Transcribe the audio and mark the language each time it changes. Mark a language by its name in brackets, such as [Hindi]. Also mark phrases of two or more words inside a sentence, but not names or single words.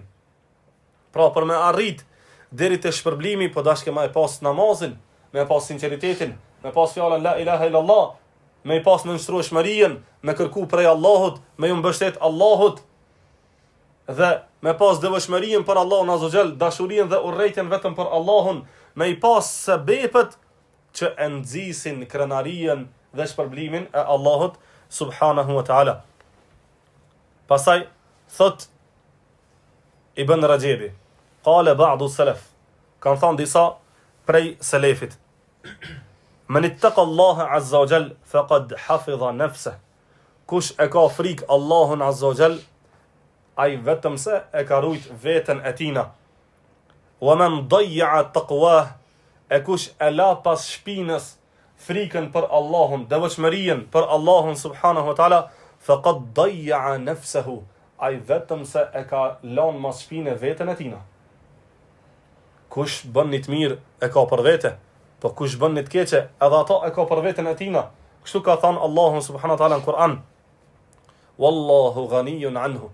[Albanian] Pra, për me arrit deri te shpërblimi, po dashke me e pas namazin, me e pas sinceritetin, me pas fjalën [Arabic] la ilaha illallah, [Albanian] me e pas nënshtroshmërinë, me kërku prej Allahut, me ju mbështet Allahut, dhe me pas devotshmërinë për Allahun [Arabic] Azza wa Jall, [Albanian] dashurinë dhe urrejtjen vetëm për Allahun, me i pas sebepet që e nxisin krenarinë dhe shpërblimin e Allahut [Arabic] subhanahu wa ta'ala. [Albanian] Pastaj thot [Arabic] Ibn Rajebi, qale ba'du salaf, [Albanian] kanë thënë disa prej selefit, [Arabic] men ittaqa Allah Azza wa Jall faqad hafidha nafsah, [Albanian] kush e ka frikë Allahun [Arabic] Azza wa Jall, [Albanian] ai vetëm se e ka rujt veten e tina. [Arabic] Wa man dayya taqwah, [Albanian] e kush e la pas shpinës frikën për Allahun, devotshmërinë për Allahun [Arabic] subhanahu wa taala, faqad dayya nafsahu, [Albanian] ai vetëm se e ka lënë mas shpinë veten e tina. Kush bën një të mirë e ka për vete, po kush bën një të keqe edhe ato e ka për veten e tina. Kështu ka thënë Allahu subhanahu wa taala në Kur'an. [Arabic] Wallahu ghaniyun anhu.